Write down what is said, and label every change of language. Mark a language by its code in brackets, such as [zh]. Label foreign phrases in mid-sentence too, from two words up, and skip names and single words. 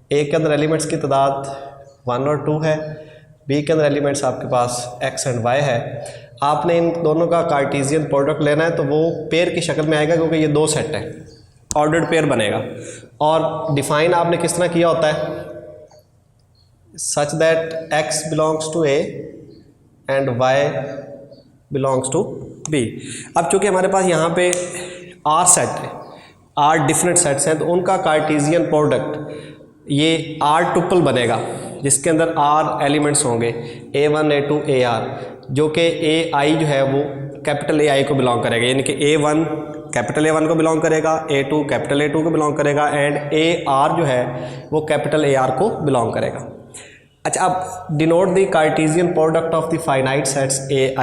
[ur] A کے اندر ایلیمنٹس کی تعداد 1 اور 2 ہے، بی کے اندر ایلیمنٹس آپ کے پاس [en] x and y [ur] है। آپ نے ان دونوں کا [en] Cartesian product [ur] لینا ہے تو وہ پیئر کی شکل میں آئے گا کیونکہ یہ دو سیٹ ہے, [en] ordered pair [ur] बनेगा। اور ڈیفائن آپ نے کس طرح کیا ہوتا ہے, [en] such that x belongs to a and y belongs to b. [ur] اب چونکہ ہمارے پاس یہاں پہ r سیٹ ہے, [en] r different sets [ur] ہیں، تو ان کا [en] Cartesian product [ur] یہ r ٹوپل بنے گا جس کے اندر r ایلیمنٹس ہوں گے a1 a2 ar, جو کہ ai جو ہے وہ کیپیٹل AI کو بیلونگ کرے گا، یعنی کہ a1 کیپیٹل A1 کو بیلونگ کرے گا، a2 کیپیٹل A2 کو بیلونگ کرے گا اینڈ ar جو ہے وہ کیپیٹل AR کو بیلونگ کرے گا. اچھا، اب [en] denote the Cartesian product of the finite sets ai.